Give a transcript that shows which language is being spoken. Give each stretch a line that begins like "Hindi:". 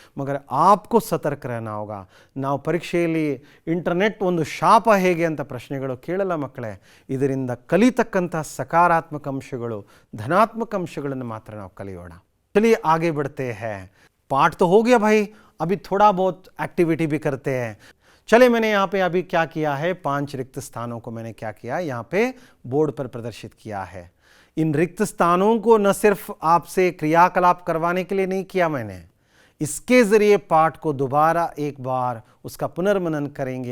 Hindi: मगर आपको सतर्क रहना होगा.
Kannada: ನಾವು ಪರೀಕ್ಷೆಯಲ್ಲಿ ಇಂಟರ್ನೆಟ್ ಒಂದು ಶಾಪ ಹೇಗೆ ಅಂತ ಪ್ರಶ್ನೆಗಳು ಕೇಳಲ್ಲ ಮಕ್ಕಳೇ. ಇದರಿಂದ ಕಲಿತಕ್ಕಂಥ ಸಕಾರಾತ್ಮಕ ಅಂಶಗಳು, ಧನಾತ್ಮಕ ಅಂಶಗಳನ್ನು ಮಾತ್ರ ನಾವು ಕಲಿಯೋಣ.
Hindi: चलिए आगे बढ़ते हैं. पाठ तो हो गया भाई, अभी थोड़ा बहुत एक्टिविटी भी करते हैं. चले, मैंने यहाँ पे अभी क्या किया है, 5 रिक्त स्थानों को मैंने क्या किया, यहाँ पे बोर्ड पर प्रदर्शित किया है. इन रिक्त स्थानों को न सिर्फ आपसे क्रियाकलाप करवाने के लिए नहीं किया मैंने, इसके ज़रिए पाठ को दोबारा एक बार उसका पुनर्मनन करेंगे.